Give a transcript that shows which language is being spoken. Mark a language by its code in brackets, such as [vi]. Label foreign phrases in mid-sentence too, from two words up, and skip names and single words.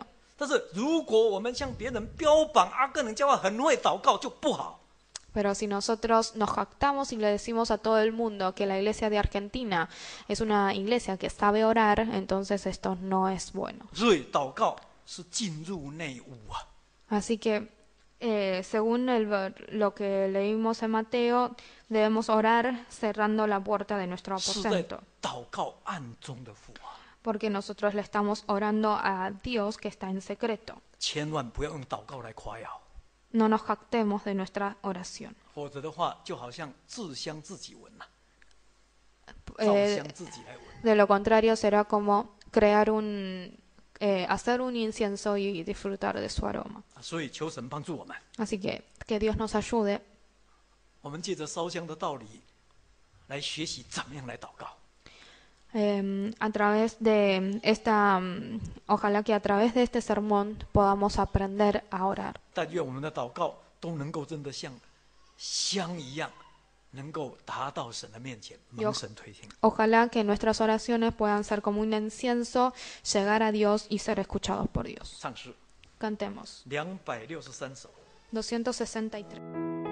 [zh] 但是如果我们向别人标榜阿根廷教会很会祷告，就不好。 [es] Pero si nosotros nos jactamos y le decimos a todo el mundo que la iglesia de Argentina es una iglesia que sabe orar, entonces esto no es bueno. [zh] 所以祷告是进入内屋啊。 [es] Así que, según lo que leímos en Mateo, debemos orar cerrando la puerta de nuestro [zh] 是在 [es] aposento. [zh] 祷告暗中的父啊， [es] Porque nosotros le estamos orando a Dios que está en secreto. [zh] 千万不要用祷告来夸耀， [es] No nos jactemos de nuestra oración. [zh] 否则的话就好像自香自己闻呐，照 Eh, 香自己来闻。 [es] de lo contrario será como crear hacer un incienso y disfrutar de su aroma. [zh] 所以求神帮助我们， [es] Así que Dios nos ayude [zh] 我们借着烧香的道理来学习怎么样来祷告。 [es] a través de esta, ojalá que a través de este sermón podamos aprender a orar. [zh] 但愿我们的祷告都能够真的像香一样，能够达到神的面前，蒙神垂听。 [es] Ojalá que nuestras oraciones puedan ser como un incienso, llegar a Dios y ser escuchados por Dios. [zh] 唱诗 [es] Cantemos. [zh] 263首。 [es] 263.